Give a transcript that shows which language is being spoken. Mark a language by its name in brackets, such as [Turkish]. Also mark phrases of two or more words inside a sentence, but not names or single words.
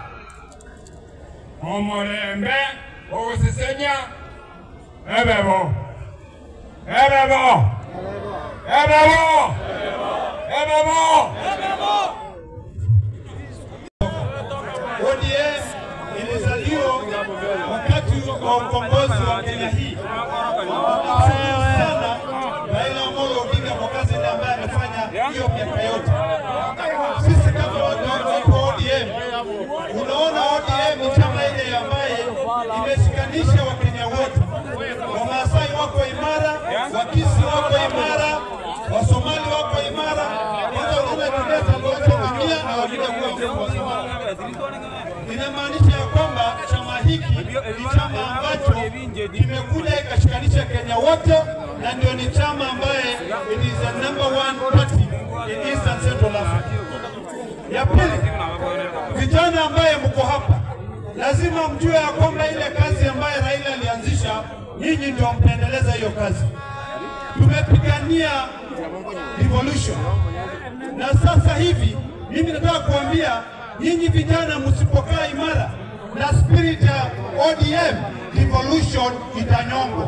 [Luyia] omulembe obusisenya ebebo [Swahili] ODM ilizaliwa wakati wa ukombozi wa Kenya hii. Sana Raila Amolo Odinga Mokase ndiye ambaye amefanya hiyo miaka yote. Sisi kama watu wa ODM, unaona ODM ni chama ile ambaye imeshikanisha Wakenya wote. Wamasai wako imara, Wakisi wako imara, Wasomali wako imara, hata unatuleta wote Kenya na wengine kwa Wasomali. Inamaanisha ya kwamba chama hiki ni chama ambacho kimekuja ikashikanisha Kenya wote, na ndio ni chama ambaye [English] it is the #1 party in Eastern Central Africa. [Swahili] Ya pili, vijana ambaye mko hapa lazima mjue ya kwamba ile kazi ambaye Raila alianzisha, nyinyi ndio mtaendeleza hiyo kazi. Tumepigania revolution, na sasa hivi mimi nataka kuambia nyinyi vijana, msipokaa imara, na spirit ya ODM, devolution itanyongwa.